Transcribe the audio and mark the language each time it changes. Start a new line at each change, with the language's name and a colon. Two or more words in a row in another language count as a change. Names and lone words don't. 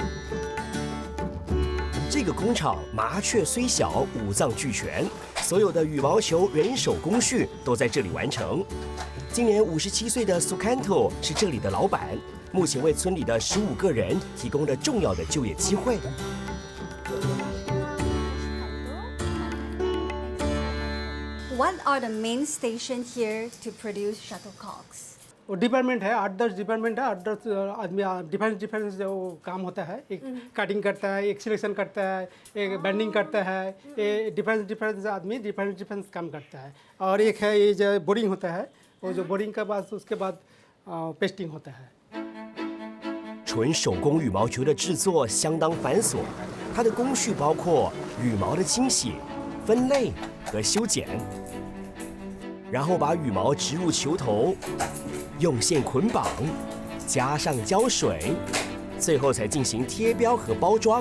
Chinese: 这个工厂麻雀虽小，五脏俱全，所有的羽毛球人手工序都在这里完成。今年57岁的 Sukanto 是这里的老板，目前为村里的15个人提供了重要的就业机会。
English: What are the main stations here to produce shuttlecocks?
Hindi: वो डिपार्टमेंट है, 8-10 डिपार्टमेंट है, 8-10 आदमी डिफरेंस जो काम होता है। एक कटिंग करता है, एक सिलेक्शन करता है, एक बैंडिंग करता है, ये डिफरेंस आदमी डिफरेंस काम करता है। और एक है ये जो बोरिंग होता है, वो जो बोरिंग के बाद उसके बाद पेस्टिंग होता है。
Chinese: 纯手工羽毛球的制作相当繁琐，它的工序包括羽毛的清洗、分类和修剪，然后把羽毛植入球头，用线捆绑，加上胶水，最后才进行贴标和包装。